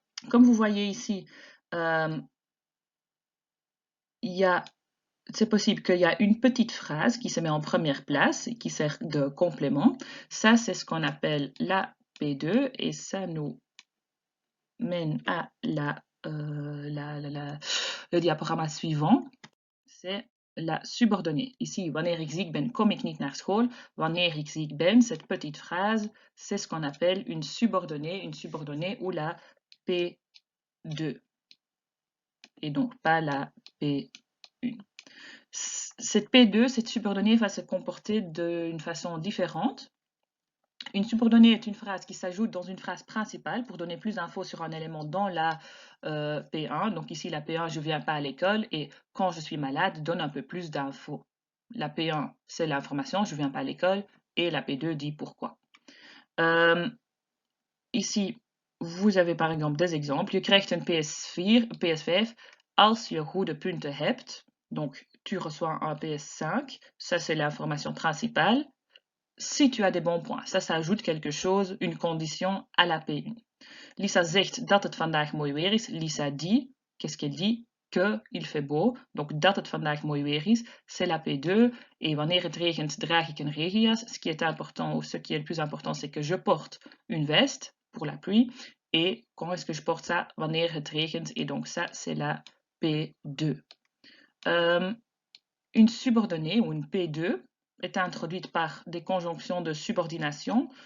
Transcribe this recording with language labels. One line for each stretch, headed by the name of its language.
French: Comme vous voyez ici, c'est possible qu'il y a une petite phrase qui se met en première place et qui sert de complément. Ça, c'est ce qu'on appelle la P2 et ça nous mène à le diaporama suivant. C'est la subordonnée. Ici,
Dutch: wanneer ik ziek ben, kom ik niet naar school. Wanneer ik ziek ben,
French: cette petite phrase, c'est ce qu'on appelle une subordonnée ou la P2. Et donc pas la P1. Cette P2, cette subordonnée va se comporter d'une façon différente. Une subordonnée est une phrase qui s'ajoute dans une phrase principale pour donner plus d'infos sur un élément dans la P1. Donc ici, la P1, je ne viens pas à l'école et quand je suis malade, donne un peu plus d'infos. La P1, c'est l'information, je ne viens pas à l'école et la P2 dit pourquoi. Ici, vous avez par exemple des exemples.
Dutch: Je krijgt een PS5 als je goede punten hebt.
French: Donc, tu reçois un PS5. Ça, c'est l'information principale. Si tu as des bons points. Ça ajoute quelque chose, une condition à la P1.
Dutch: Lisa zegt dat het vandaag mooi weer is.
French: Lisa dit, qu'est-ce qu'elle dit? Que il fait beau. Donc,
Dutch: dat het vandaag mooi weer is,
French: c'est la P2. Et
Dutch: wanneer het regent, draag ik een regenjas.
French: Ce qui est important, ou ce qui est le plus important, c'est que je porte une veste pour la pluie. Et quand est-ce que je porte ça?
Dutch: Wanneer het regent.
French: Et donc, ça, c'est la P2. Une subordonnée ou une P2 est introduite par des conjonctions de subordination.